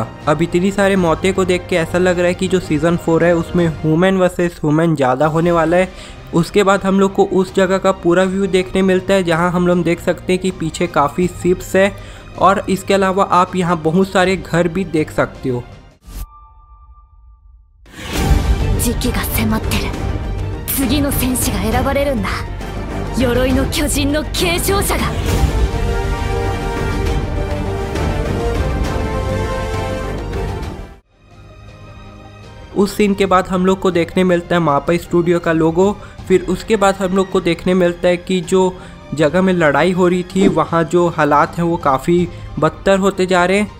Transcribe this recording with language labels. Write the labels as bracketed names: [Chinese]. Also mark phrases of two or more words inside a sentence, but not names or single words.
[Hindi] अब इतनी सारे मौतें को देख के ऐसा लग रहा है कि जो सीजन 4 है उसमें [English] human versus human [Hindi] ज़्यादा होने वाला है। उसके बाद हम लोग को उस जगह का पूरा व्यू देखने मिलता है जहाँ हम लोग देख सकते हैं कि पीछे काफ़ी शिप्स है और इसके अलावा आप यहाँ बहुत सारे घर भी देख सकते हो। [Japanese] 時期が迫ってる。次の戦士が選ばれるんだ。鎧の巨人の継承者が。 [Hindi] उस सीन के बाद हम लोग को देखने मिलता है मापा स्टूडियो का लोगो। फिर उसके बाद हम लोग को देखने मिलता है कि जो जगह में लड़ाई हो रही थी वहाँ जो हालात हैं वो काफ़ी बदतर होते जा रहे हैं।